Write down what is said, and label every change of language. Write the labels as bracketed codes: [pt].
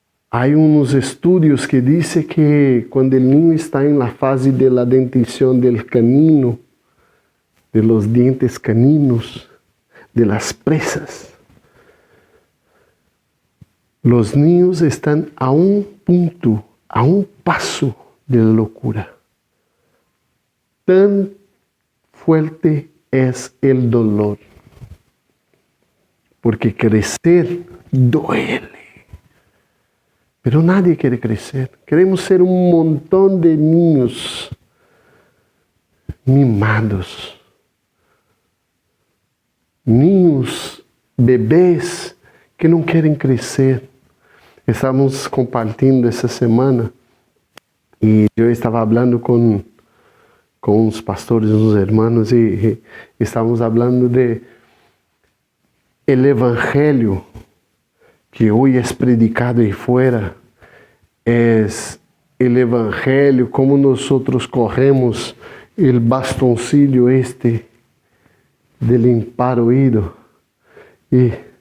[pt] Há uns estudos que dizem que quando o niño está em [es] la fase de la dentição del canino, de los dientes caninos, de las presas, Los niños están a un punto, a un paso de la locura. Tan fuerte es el dolor, porque crecer duele. Pero nadie quiere crecer. Queremos ser un montón de niños mimados. [pt] Niños, bebês que não querem crescer. Estamos compartilhando essa semana e eu estava falando com uns pastores, uns irmãos e estávamos falando de el evangelho que hoje é predicado aí fora, é o evangelho como nós corremos o bastoncillo de limpar o oído e